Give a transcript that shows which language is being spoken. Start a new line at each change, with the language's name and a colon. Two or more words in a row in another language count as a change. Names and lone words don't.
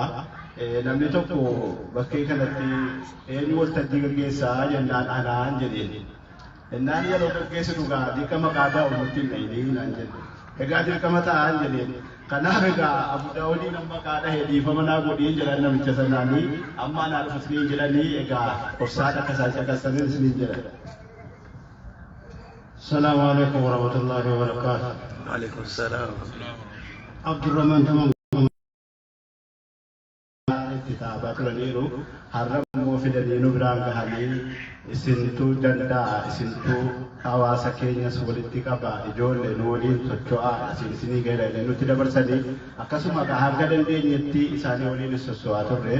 Oromo: Namni tokko bakkee kanatti eenyu waltajjii gaggeessaa jennaan anaan jedheen. Innaan yeroo gaggeessu dhugaa dirqama maqaa daa'u nutti hin dhahinii naan jedhe. Egaa dirqama ta'an jedheen. Kanaaf egaa Abu Daawudiin maqaa dhahee dhiifama naa godhiin jedhan namicha sanaanii amma anaa dhufu isiniin jedhanii egaa obsaan akka isaan caqasanii isiniin jedhan.
Arabic: السلام عليكم ورحمة الله وبركاته. وعليكم السلام. عبد الرحمن تمام.
Oromo: kitaaba turaniiru har'a immoo fidanii nu biraan gahanii isintuu danda'a isintuu hawaasa keenyas walitti qaba ijoollee nu waliin socho'aa isinii gaheedha nutti dabarsanii akkasuma hanga dandeenyetti isaanii waliin sosso'aa turre.